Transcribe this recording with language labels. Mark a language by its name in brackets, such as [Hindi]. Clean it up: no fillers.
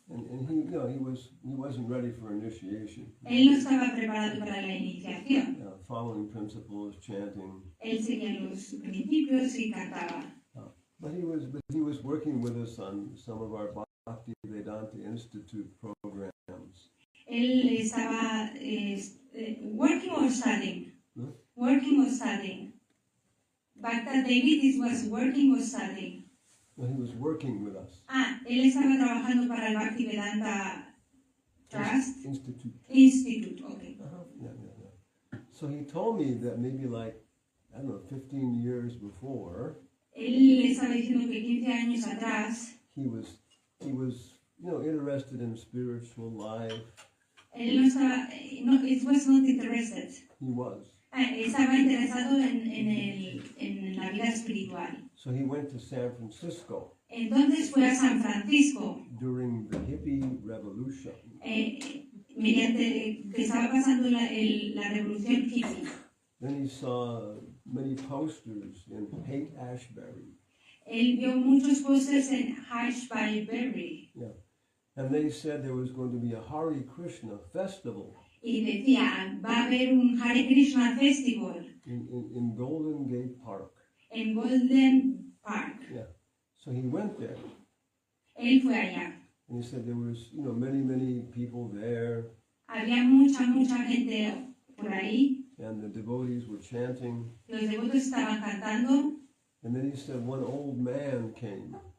[English] and he, he wasn't ready for initiation. [Spanish] Él no estaba preparado para la iniciación. [English] Following principles, chanting. [Spanish] Él seguía los principios y cantaba. [English] But he was working with us on some of our Bhakti Vedanta Institute programs. [Spanish] Él estaba [English] working or studying. Hmm? Working or studying. Bhakta David was working or studying. Well, he was working with us. [Spanish] Él estaba trabajando para el Bhakti Vedanta Trust [English] Institute. Okay. Yeah. So he told me that maybe like, I don't know, 15 years before, [Spanish] Él estaba diciendo que 15 años atrás, [English] he was interested in spiritual life. [Spanish] él no estaba, [English] it was not interested. He was. [Spanish] Estaba interesado en la vida espiritual. [English] So he went to San Francisco [Spanish] Entonces fue a San Francisco [English] during the hippie revolution. [Spanish] Mediante que estaba pasando la revolución hippie. [English] Then he saw many posters in Haight-Ashbury. [Spanish] Él vio muchos pósters en Ashbury. [English] Yeah. And they said there was going to be a Hare Krishna festival [Spanish] Y decía, va a haber un Hare Krishna Festival [English] in Golden Gate Park. [Spanish] en Golden Park. [English] Yeah. So he went there. [Spanish] Él fue allá. [English] And he said there was, many people there. [Spanish] Había mucha gente por ahí. [English] And the devotees were chanting. [Spanish] Los devotos estaban cantando. [English] And then he said one old man came.